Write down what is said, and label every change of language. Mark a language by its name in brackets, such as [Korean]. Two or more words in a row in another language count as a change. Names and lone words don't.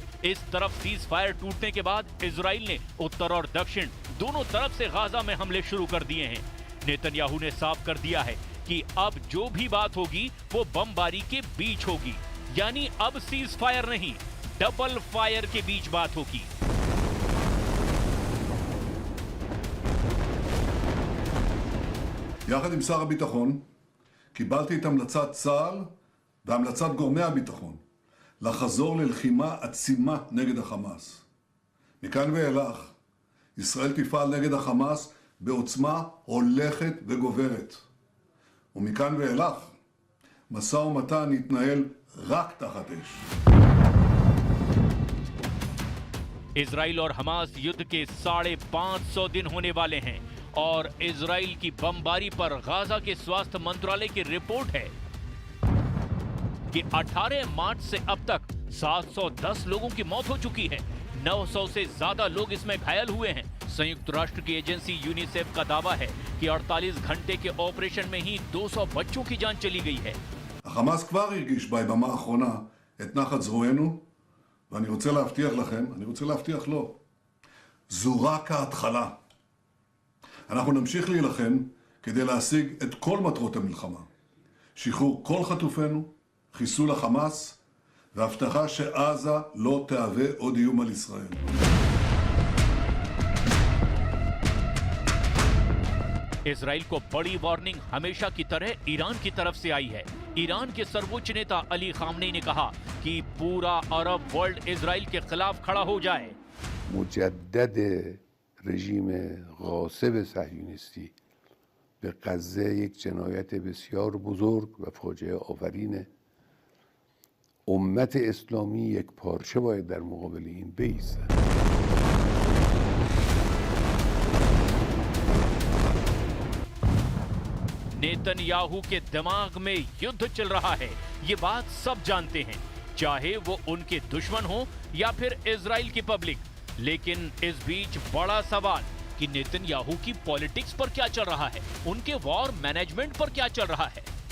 [Hindi] इस तरफ [English] cease fire [Hindi] टूटने के बाद इजराइल ने उत्तर और दक्षिण दोनों तरफ से गाजा में हमले शुरू कर दिए हैं। नेतन्याहू ने साफ कर दिया है कि अब जो भी बात होगी वो बमबारी के बीच होगी, यानी अब [English] cease fire [Hindi] नहीं, [English] double fire [Hindi] के बीच बात होगी। [Hebrew] יחד עם שר הביטחון קיבלתי את המלצת צה"ל והמלצת גורמי הביטחון לחזור ללחימה עצימה נגד החמאס. מכאן ואילך ישראל תפעל נגד החמאס בעוצמה הולכת וגוברת. ומכאן ואילך משא ומתן יתנהל רק תחת אש. [Hindi] इजराइल और हमास युद्ध के 550 दिन होने वाले हैं, और इजराइल की बमबारी पर गाजा के स्वास्थ्य मंत्रालय की रिपोर्ट है कि 18 मार्च से अब तक 710 लोगों की मौत हो चुकी है। 900 से ज्यादा लोग इसमें घायल हुए हैं। संयुक्त राष्ट्र की एजेंसी यूनिसेफ का दावा है कि 48 घंटे के ऑपरेशन में ही 200 बच्चों की जान चली गई है। [Hebrew] החמאס כבר הרגיש ביממה האחרונה את נחת זרוענו, ואני רוצה להבטיח לכם, אני רוצה להבטיח לו, זו רק ההתחלה. אנחנו נמשיך להילחם כדי להשיג את כל מטרות המלחמה. שחרור כל חטופינו, חיסול החמאס, והבטחה שעזה לא תהווה עוד איום על ישראל. [Hindi] इजराइल को बड़ी वार्निंग हमेशा की तरह ईरान की तरफ से आई है। ईरान के सर्वोच्च नेता अली खामनेई ने कहा कि पूरा [English] Arab world [Hindi] इजराइल के खिलाफ खड़ा हो जाए। [Persian] مجدد رژیم غاصب صهیونیستی به غزه یک جنایت بسیار بزرگ و فاجعه آفرینه. امت اسلامی یک پارچه باید در مقابل این بایسته. [Hindi] नेतन्याहू के दिमाग में युद्ध चल रहा है, ये बात सब जानते हैं, चाहे वो उनके दुश्मन हो या फिर इजराइल की पब्लिक। लेकिन इस बीच बड़ा सवाल कि नेतन्याहू की पॉलिटिक्स पर क्या चल रहा है, उनके [English] war management [Hindi] पर क्या चल रहा है।